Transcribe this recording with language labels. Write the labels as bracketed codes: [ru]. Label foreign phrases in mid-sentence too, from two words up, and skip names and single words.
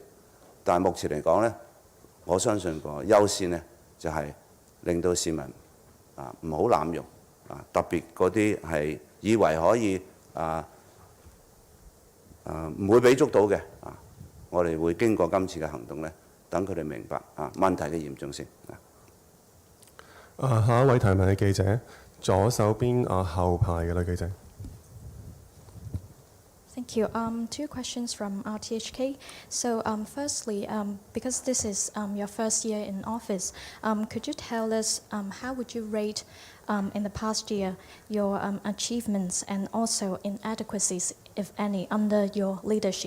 [yue] 但係目前嚟講呢，我相信個優先呢就係令到市民唔好濫用，特別嗰啲係以為可以唔會俾捉到嘅，我哋會經過今次嘅行動呢，等佢哋明白問題嘅嚴重性。下一位提問嘅記者，左手邊後排嘅女記者。 [en] Thank Thank you. Two questions from RTHK. So firstly, because this is your first year in office, could you tell us how would you rate in the past year your achievements and also inadequacies, if any, under your leadership?